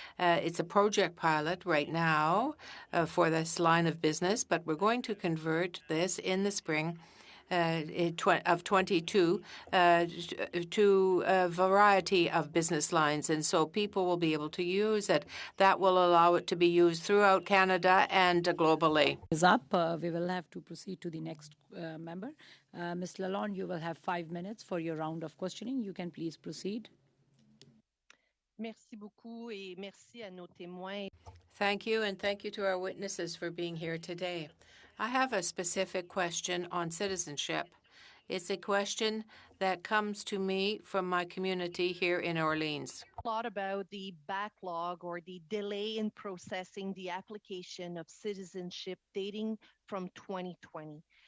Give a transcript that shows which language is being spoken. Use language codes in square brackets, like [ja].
[en] It's a project pilot right now for this line of business, but we're going to convert this in the spring of 22 to a variety of business lines, and so people will be able to use it. That will allow it to be used throughout Canada and globally. Is up. We will have to proceed to the next member. Ms. Lalonde, you will have 5 minutes for your round of questioning. You can please proceed. [fr] Merci beaucoup et merci à nos témoins. [en] Thank you, and thank you to our witnesses for being here today. I have a specific question on citizenship. It's a question that comes to me from my community here in Orleans. A lot about the backlog or the delay in processing the application of citizenship dating from 2020.